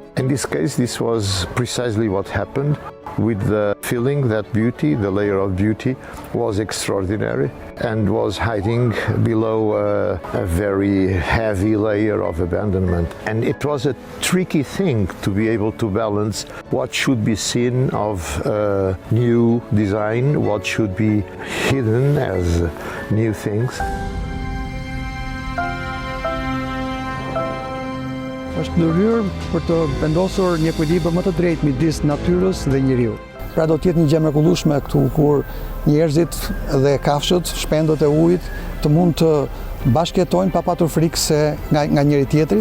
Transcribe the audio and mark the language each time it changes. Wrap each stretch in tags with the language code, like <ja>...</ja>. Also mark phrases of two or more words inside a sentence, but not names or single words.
<en>In this case, this was precisely what happened, with the feeling that beauty, the layer of beauty, was extraordinary and was hiding below a very heavy layer of abandonment. And it was a tricky thing to be able to balance what should be seen of new design, what should be hidden as new things.</en> <sq>Është ndërhyrë për të vendosur një ekuilibër më të drejtë midis natyrës dhe njeriu. Pra do të jetë një gjë mrekullueshme këtu kur njerëzit dhe kafshët, shpendët e ujit të mund të bashkëjetojnë pa patur frikë se nga njëri tjetri.</sq>